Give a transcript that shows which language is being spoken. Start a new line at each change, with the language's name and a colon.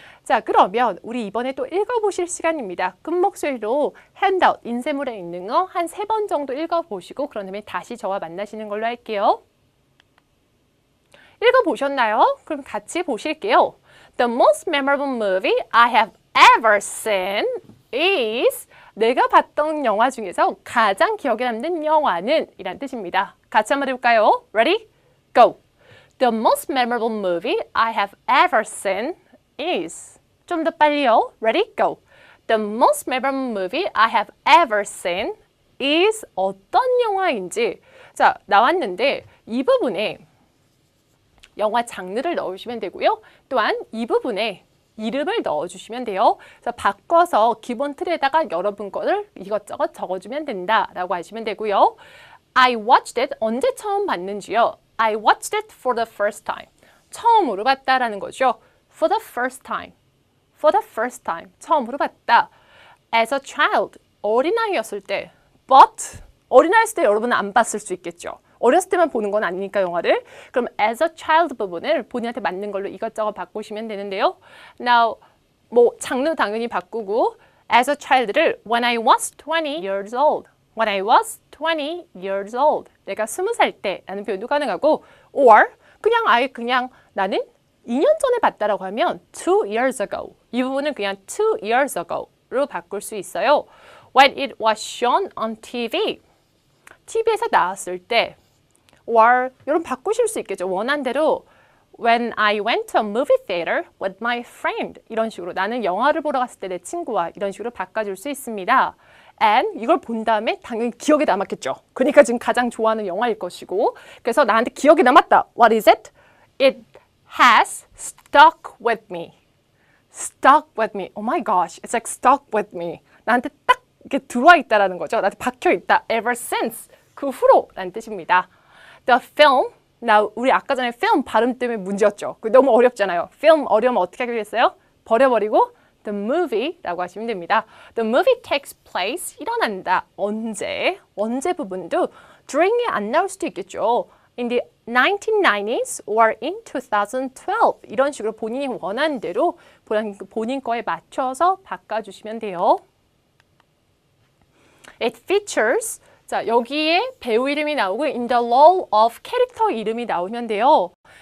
Korean: 자, 그러면 우리 이번에 또 읽어보실 시간입니다. 끝목소리로 핸드아웃, 인쇄물에 있는 거 한 3번 정도 읽어보시고 그런 다음에 다시 저와 만나시는 걸로 할게요. 읽어보셨나요? 그럼 같이 보실게요.
English: The most memorable movie I have ever seen is
Korean: 내가 봤던 영화 중에서 가장 기억에 남는 영화는 이란 뜻입니다. 같이 한번 해볼까요?
English: Ready? Go! The most memorable movie I have ever seen is
Korean: 좀 더 빨리요.
English: Ready? Go! The most memorable movie I have ever seen is
Korean: 어떤 영화인지 자, 나왔는데 이 부분에 영화 장르를 넣으시면 되고요. 또한 이 부분에 이름을 넣어주시면 돼요. 그래서 바꿔서 기본 틀에다가 여러분 거를 이것저것 적어주면 된다라고 하시면 되고요.
English: I watched it.
Korean: 언제 처음 봤는지요?
English: I watched it for the first time.
Korean: 처음으로 봤다라는 거죠.
English: For the first time. For the first time.
Korean: 처음으로 봤다.
English: As a child.
Korean: 어린아이였을 때. But 어린아이였을 때 여러분은 안 봤을 수 있겠죠. 어렸을 때만 보는 건 아니니까 영화를. 그럼
English: as a child
Korean: 부분을 본인한테 맞는 걸로 이것저것 바꾸시면 되는데요. Now, 뭐 장르 당연히 바꾸고 as a child를
English: when I was 20 years old. When I was 20 years old.
Korean: 내가 20살 때라는 표현도 가능하고 or 그냥 아예 그냥 나는 2년 전에 봤다라고 하면
English: 2 years ago.
Korean: 이 부분은 그냥
English: 2 years ago
Korean: 로 바꿀 수 있어요.
English: When it was shown on TV.
Korean: TV에서 나왔을 때 or 여러분 바꾸실 수 있겠죠. 원한 대로
English: When I went to a movie theater with my friend
Korean: 이런 식으로 나는 영화를 보러 갔을 때 내 친구와 이런 식으로 바꿔줄 수 있습니다. And 이걸 본 다음에 당연히 기억에 남았겠죠. 그러니까 지금 가장 좋아하는 영화일 것이고 그래서 나한테 기억에 남았다.
English: What is it? It has stuck with me. Stuck with me. Oh my gosh. It's like stuck with me.
Korean: 나한테 딱 이렇게 들어와 있다라는 거죠. 나한테 박혀 있다.
English: Ever since.
Korean: 그 후로라는 뜻입니다. The film, 우리 아까 전에 film 발음 때문에 문제였죠. 너무 어렵잖아요. film 어려우면 어떻게 하기로 했어요? 버려버리고 the movie라고 하시면 됩니다.
English: The movie takes place,
Korean: 일어난다. 언제 부분도 during이 안 나올 수도 있겠죠.
English: In the 1990s or in 2012
Korean: 이런 식으로 본인이 원하는 대로 본인 거에 맞춰서 바꿔주시면 돼요.
English: It features
Korean: 자, 여기에 배우 이름이 나오고
English: in the role of
Korean: 캐릭터 이름이 나오면 돼요.